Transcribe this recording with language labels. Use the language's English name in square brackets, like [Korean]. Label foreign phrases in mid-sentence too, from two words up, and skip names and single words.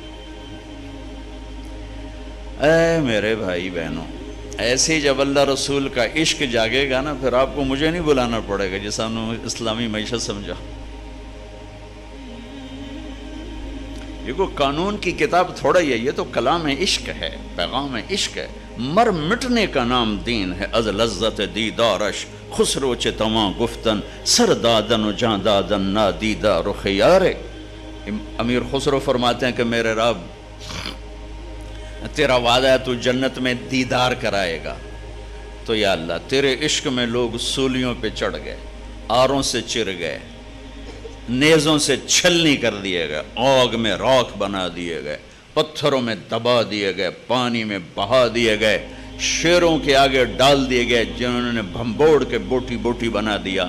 [Urdu] اے میرے بھائی بہنوں، ایسے جب اللہ رسول کا عشق جاگے گا نا، پھر آپ کو مجھے نہیں بلانا پڑے گا جیسا ہم نے اسلامی معیشت سمجھا۔ یہ کوئی قانون کی کتاب تھوڑا ہی ہے، یہ تو کلام عشق ہے، پیغام عشق ہے۔ مر مٹنے کا نام دین ہے، [Persian] از لذت دیدارش خسرو چے تواں گفتن، سر دادن و جان دادن نادیدہ رخ یارے۔ [Urdu] امیر خسرو فرماتے ہیں کہ میرے رب، تیرا وعدہ ہے تو جنت میں دیدار کرائے گا، تو یا اللہ تیرے عشق میں لوگ سولیوں پہ چڑھ گئے، آروں سے چر گئے، نیزوں سے چھلنی کر دیے گئے، آگ میں راکھ بنا دیے گئے، پتھروں میں دبا دیے گئے، پانی میں بہا دیے گئے، شیروں کے آگے ڈال دیے گئے جنہوں نے بھمبوڑ کے بوٹی بوٹی بنا دیا۔